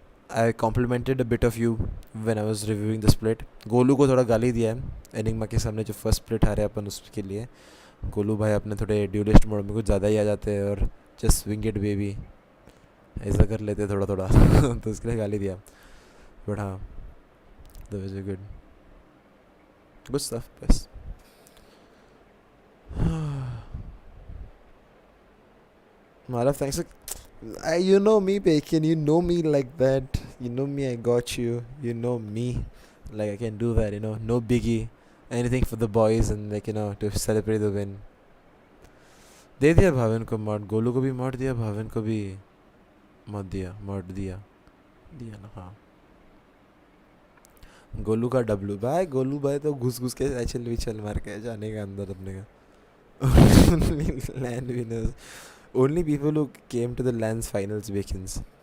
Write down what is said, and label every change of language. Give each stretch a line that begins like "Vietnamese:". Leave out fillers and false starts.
English: I complimented a bit of you when I was reviewing the split.
Hindi: Golu को थोड़ा गाली दिया है एनिग्मा के सामने जो फर्स्ट स्प्लिट हारे अपन उसके लिए. गोलू भाई अपने थोड़े ड्यूलिस्ट मोड में कुछ ज़्यादा ही आ जाते हैं और जस्ट विंग इट बेबी ऐसा कर लेते थोड़ा थोड़ा. तो उसके लिए गाली दिया.
English: But हाँ, that was good stuff बस. Malav, thanks. You know me, Bacon. You know me like that. You know me, I got you. You know me. Like, I can do that, no biggie. Anything for the boys and, like, to celebrate the win.
Hindi: दे दिया भाविन को mod. Golu को भी mod दिया, भाविन को भी mod दिया ना. हाँ, गोलू का डब्लू भाई. गोलू भाई तो घुस के विचल मार के जाने का अंदर अपने का.
English: Land winners. Only people who came to the LAN's finals Bacons.